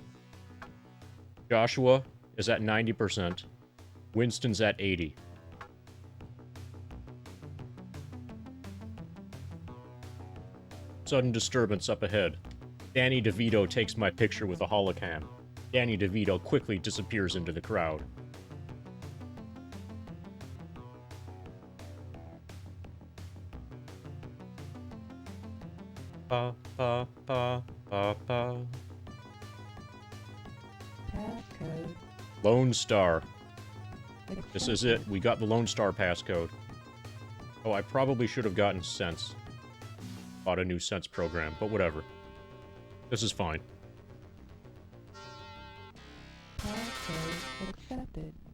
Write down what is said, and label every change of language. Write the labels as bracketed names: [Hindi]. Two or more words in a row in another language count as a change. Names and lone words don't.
[English] Joshua is at 90%. Winston's at 80%. Sudden disturbance up ahead. Danny DeVito takes my picture with a holocam. Danny DeVito quickly disappears into the crowd. Ba, ba, ba, ba, ba. Passcode. Lone Star. This is it. We got the Lone Star passcode. Oh, I probably should have gotten Sense. Bought a new Sense program, but whatever. This is fine. Passcode accepted.